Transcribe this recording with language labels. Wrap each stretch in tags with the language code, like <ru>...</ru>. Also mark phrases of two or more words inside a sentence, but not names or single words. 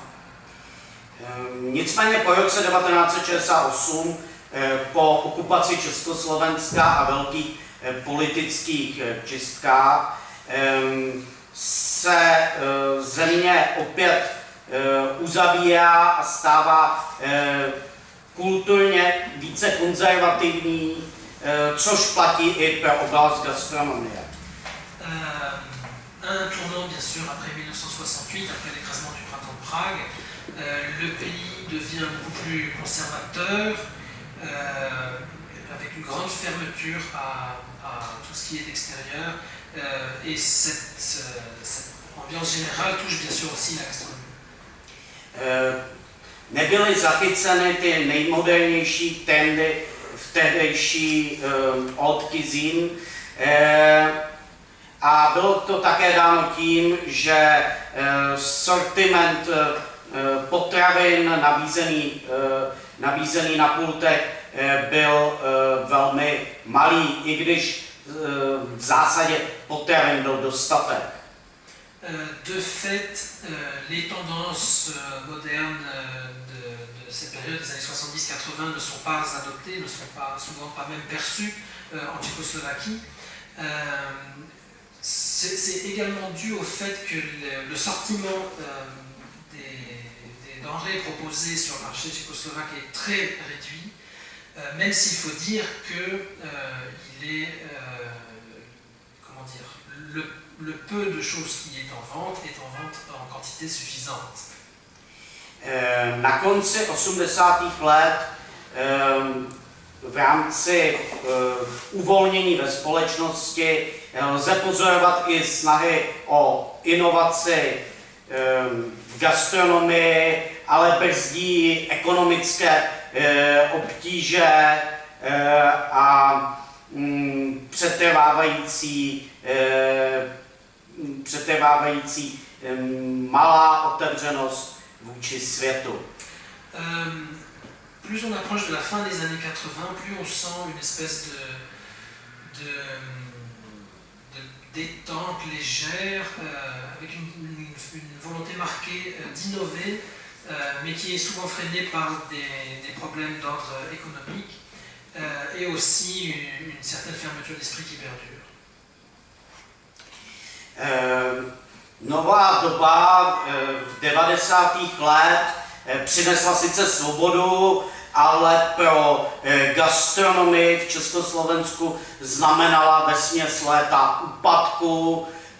<cs>Nicméně po roce 1968, po okupaci Československa a velkých politických čistkách, se země opět uzavírá a stává kulturně více konzervativní, což platí i pro oblast gastronomie.</cs> <fr>Un tournant bien sûr après 1968, après l'écrasement du printemps de Prague, le pays devient beaucoup plus conservateur, avec une grande fermeture à tout ce qui est extérieur, et cette ambiance générale touche bien sûr aussi la gastronomie.</fr> <cs>Nebyly zachyceny ty nejmodernější trendy v tehdejší</cs> <fr>haute cuisine,</fr> <cs>a bylo to také dáno tím, že sortiment potravin nabízený na pultech byl velmi malý, i když v zásadě potravin byl dostatek.</cs> <fr>De fait, les tendances modernes de cette période des années 70-80 ne sont pas adoptées, ne sont souvent pas même perçues en Tchécoslovaquie. C'est également dû au fait que le sortiment des denrées proposées sur le marché tchécoslovaque est très réduit, même s'il faut dire qu'il est, comment dire, le peu de choses qui est en vente en quantité suffisante.</fr> <cs>Na konci 80. let v rámci uvolnění ve společnosti lze pozorovat i snahy o inovaci v gastronomii, ale brzdí ekonomické obtíže a přetrvávající malá otevřenost vůči světu.</cs> <fr>Plus on approche de la fin des années 80, plus on sent une espèce de détente légère, avec une volonté marquée d'innover, mais qui est souvent freinée par des problèmes d'ordre économique, et aussi une certaine fermeture d'esprit qui perdure.</fr> <cs>Nová doba v 90. let přinesla sice svobodu, ale pro gastronomii v Československu znamenala vesměs léta úpadku,</cs>